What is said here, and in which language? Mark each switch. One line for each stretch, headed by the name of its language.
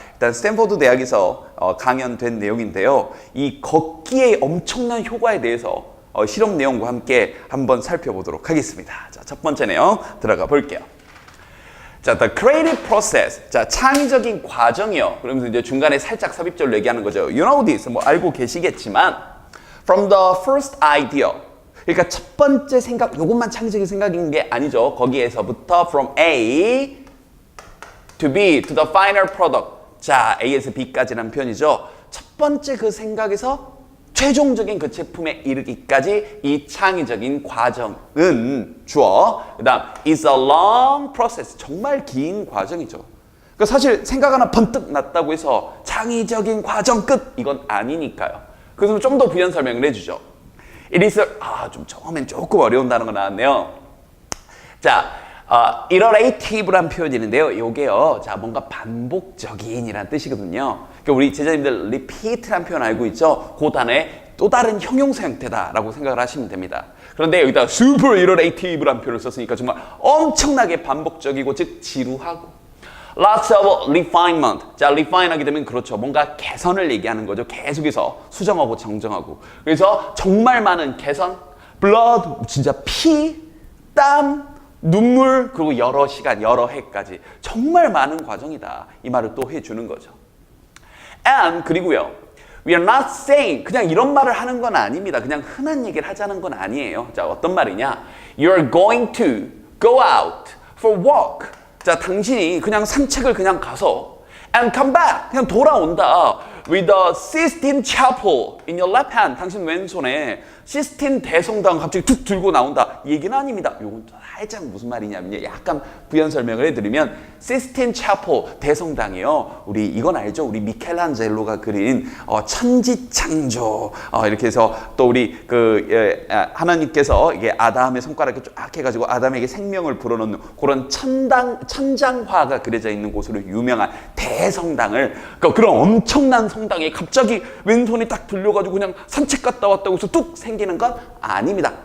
Korean: 일단 스탠포드 대학에서 강연된 내용인데요. 이 걷기의 엄청난 효과에 대해서 실험 내용과 함께 한번 살펴보도록 하겠습니다. 자, 첫 번째 내용 들어가 볼게요. 자,
English: the creative process.
Korean: 자, 창의적인 과정이요. 그러면서 이제 중간에 살짝 삽입절로 얘기하는 거죠.
English: You know this.
Korean: 뭐 알고 계시겠지만,
English: from the first idea.
Korean: 그러니까 첫 번째 생각, 요것만 창의적인 생각인 게 아니죠. 거기에서부터
English: from A to B to the final product.
Korean: 자, A에서 B까지라는 표현이죠. 첫 번째 그 생각에서 최종적인 그 제품에 이르기까지 이 창의적인 과정은 주어. 그 다음
English: is a long process.
Korean: 정말 긴 과정이죠. 그러니까 사실 생각 하나 번뜩 났다고 해서 창의적인 과정 끝. 이건 아니니까요. 그래서 좀 더 부연 설명을 해주죠.
English: It is
Korean: 좀 처음엔 조금 어려운 단어가 나왔네요. 자, iterative 표현이 있는데요. 요게요. 자, 뭔가 반복적인이라는 뜻이거든요. 그러니까 우리 제자님들 repeat라는 표현 알고 있죠? 그 단어의 또 다른 형용사 형태다라고 생각을 하시면 됩니다. 그런데 여기다 super iterative라는 표현을 썼으니까 정말 엄청나게 반복적이고 즉 지루하고
English: lots of refinement.
Korean: 자, refine하게 되면 그렇죠. 뭔가 개선을 얘기하는 거죠. 계속해서 수정하고 정정하고. 그래서 정말 많은 개선, blood, 진짜 피, 땀, 눈물, 그리고 여러 시간, 여러 해까지 정말 많은 과정이다. 이 말을 또 해주는 거죠. And 그리고요.
English: We are not saying
Korean: 그냥 이런 말을 하는 건 아닙니다. 그냥 흔한 얘기를 하자는 건 아니에요. 자, 어떤 말이냐?
English: You're going to go out for walk.
Korean: 자, 당신이 그냥 산책을 그냥 가서
English: and come back.
Korean: 그냥 돌아온다.
English: With the Sistine Chapel in your left hand.
Korean: 당신 왼손에 시스틴 대성당 갑자기 툭 들고 나온다. 이 얘기는 아닙니다. 요건 살짝 무슨 말이냐면요. 약간 부연 설명을 해드리면 시스틴 차포 대성당이요. 우리 이건 알죠? 우리 미켈란젤로가 그린 천지창조 이렇게 해서 또 우리 하나님께서 이게 아담의 손가락을 쫙 해가지고 아담에게 생명을 불어넣는 그런 천장화가 그려져 있는 곳으로 유명한 대성당을 그런 엄청난 성당에 갑자기 왼손이 딱 들려가지고 그냥 산책 갔다 왔다고 해서 뚝 생기는 건 아닙니다.